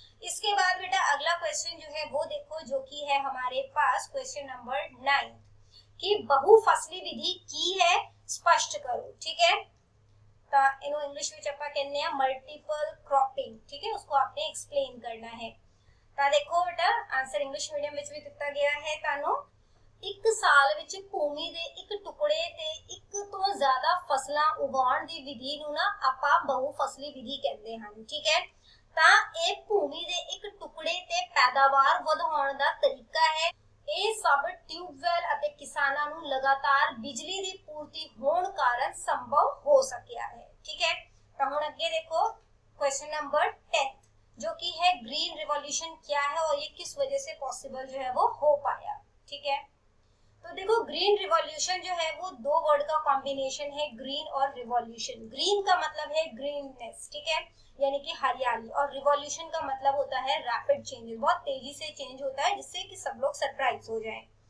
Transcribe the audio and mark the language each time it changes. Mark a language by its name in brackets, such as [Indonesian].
[Hindi] इसके बाद बेटा अगला क्वेश्चन जो है वो देखो, जो कि है हमारे पास क्वेश्चन नंबर 9 कि बहुफसली विधि की है स्पष्ट करो, ठीक है। इनो इंग्लिश में चप्पा कहने हैं मल्टीपल क्रॉपिंग, ठीक है, उसको आपने एक्सप्लेन करना है। देखो बेटा आंसर इंग्लिश मीडियम [Punjabi] ਵਿੱਚ ਵੀ ਦਿੱਤਾ ਗਿਆ ਹੈ ਤੁਹਾਨੂੰ। ਇੱਕ ਸਾਲ ਵਿੱਚ ਭੂਮੀ ਦੇ ਇੱਕ ਟੁਕੜੇ ਤੇ ਇੱਕ ਤੋਂ ਜ਼ਿਆਦਾ ਫਸਲਾਂ ਉਗਾਉਣ ਦੀ ਵਿਧੀ ਨੂੰ ਨਾ ਆਪਾਂ ਬਹੁਫਸਲੀ ਵਿਧੀ ਕਹਿੰਦੇ ਹਨ, ਠੀਕ ਹੈ। ਤਾਂ ਇਹ ਭੂਮੀ ਦੇ ਇੱਕ ਟੁਕੜੇ ਤੇ ਪੈਦਾਵਾਰ ਵਧਾਉਣ ਦਾ ਤਰੀਕਾ ਹੈ। ਇਹ ਸਭ ਟਿਊਬਵੈਲ ਅਤੇ ਕਿਸਾਨਾਂ ਨੂੰ ਲਗਾਤਾਰ ਬਿਜਲੀ ਦੀ ਪੂਰਤੀ ਹੋਣ ਕਾਰਨ ਸੰਭਵ ਹੋ ਸਕਿਆ ਹੈ, ठीक है। [Hindi] तो हम आगे देखो क्वेश्चन नंबर 10 जो कि है ग्रीन रिवॉल्यूशन क्या है और ये किस वजह से पॉसिबल जो है वो हो पाया, ठीक है। तो देखो ग्रीन रिवॉल्यूशन जो है वो दो वर्ड का कॉम्बिनेशन है, ग्रीन और रिवॉल्यूशन। ग्रीन का मतलब है ग्रीननेस, ठीक है, यानी कि हरियाली, और रिवॉल्यूशन का मतलब होता है रैपिड चेंजेस, बहुत तेजी से चेंज होता है जिससे कि सब लोग सरप्राइज हो जाएं।